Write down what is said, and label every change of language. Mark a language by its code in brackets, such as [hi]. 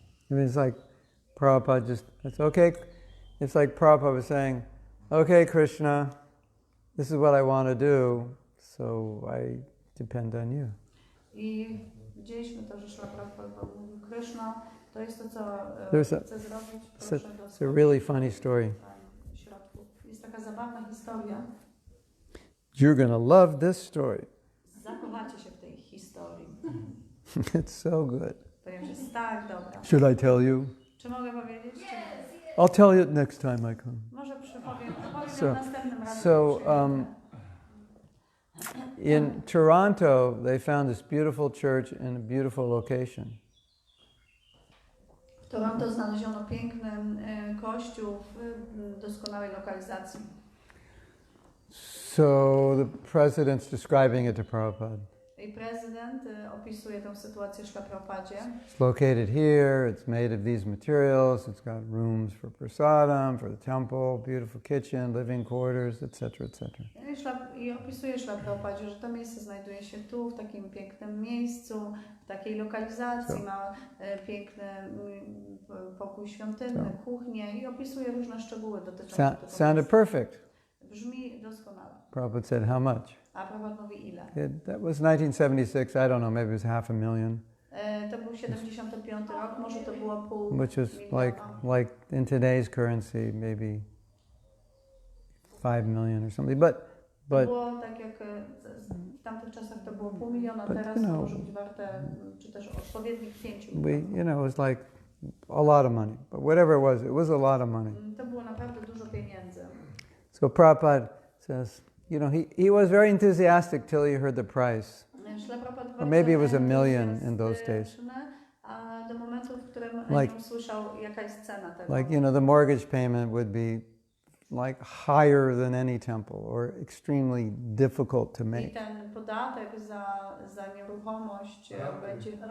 [en] I mean, it's like Prabhupada it's okay. It's like Prabhupada was saying, okay, Krishna, this is what I want to do, so I depend on you. [pl] I widzieliśmy to, że Śrila Prabhupada mówił, Krishna, to jest to, co chcę zrobić, proszę [en] it's a really funny story. [pl] Jest taka zabawna historia. [en] You're going to love this story. [pl] Zakochacie się w tej historii. [en] It's so good. [pl] Ponieważ jest tak dobra. [en] Should I tell you? [pl] Czy mogę powiedzieć? [en] I'll tell you next time I come. [pl] Może powiem następnym razem. [en] So, in Toronto, they found this beautiful church in a beautiful location. [pl] W Toronto znaleziono piękny kościół w doskonałej lokalizacji. [en] So the president's describing it to Prabhupada. [pl] I prezydent opisuje tę sytuację Śrila Prabhupadzie. [en] It's located here, it's made of these materials, it's got rooms for prasadam, for the temple, beautiful kitchen, living quarters, etc., etc. [pl] I opisuje Śrila Prabhupadzie, że to miejsce znajduje się tu, w takim pięknym miejscu, w takiej lokalizacji, ma piękny pokój świątynny, kuchnię i opisuje różne szczegóły dotyczące tego [en] Sounded perfect. [pl] Brzmi doskonale. [en] Prabhupada said, how much? [pl] A Prabhupada mówi ile? [en] That was 1976, I don't know, maybe it was $500,000. [pl] To był 75 rok, może to było pół [en] Which is [pl] miliona. [en] like in today's currency, maybe 5 million or something. But [pl] było tak jak w tamtych czasach to było pół miliona, teraz to może być warte, czy też odpowiednik 5 milionów. [en] it was like a lot of money. But whatever it was a lot of money. [pl] To było naprawdę dużo pieniędzy. [en] So Prabhupada says, he was very enthusiastic till he heard the price. Or maybe it was $1 million in those days. [pl] A do momentu, w którym usłyszał, jaka jest cena tego. [en] Like, the mortgage payment would be like higher than any temple or extremely difficult to make. [pl] I ten podatek za nieruchomość będzie...